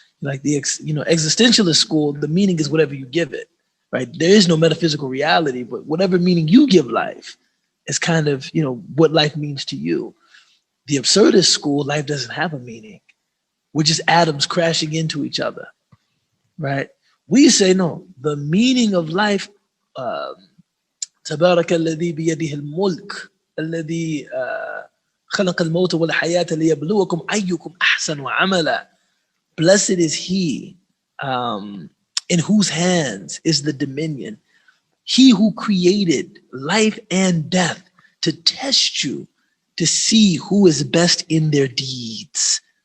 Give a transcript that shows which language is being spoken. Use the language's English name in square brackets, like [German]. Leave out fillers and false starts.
[English] Like the, existentialist school, the meaning is whatever you give it, right? There is no metaphysical reality, but whatever meaning you give life is kind of, what life means to you. The absurdist school, life doesn't have a meaning. We're just atoms crashing into each other, right? We say, no, the meaning of life, [Arabic] تبارك الذي بيده الملك الذي خلق الموت والحياة ليبلوكم أيكم أحسن عملا. [English] Blessed is he in whose hands is the dominion. He who created life and death to test you, to see who is best in their deeds.